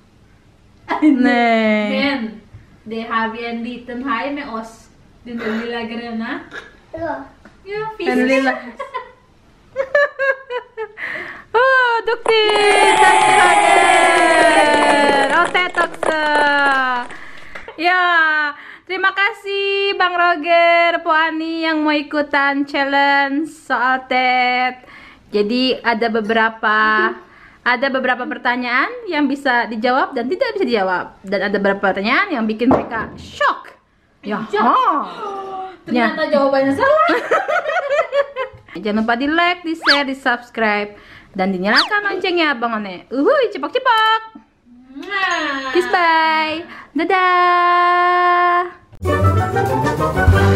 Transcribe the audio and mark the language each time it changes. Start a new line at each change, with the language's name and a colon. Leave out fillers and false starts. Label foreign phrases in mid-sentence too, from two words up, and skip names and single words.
Swedish: Nej. Men det har vi en liten haj med oss. Den där lilla gröna. Ja, En lilla... Duktigt! Tack Roger! Och Ted också!
Indonesian: Ya, terima kasih Bang Roger, Po Ani yang mau ikutan challenge soal Ted. Jadi ada beberapa pertanyaan yang bisa dijawab dan tidak bisa dijawab, dan ada beberapa pertanyaan yang bikin mereka shock. Ya. Ternyata jawabannya salah. Jangan lupa di like, di share, di subscribe, dan dinyalakan loncengnya Bang One. Uhuy, cepak-cepak.
English: Kiss bye.
Indonesian: Dadah.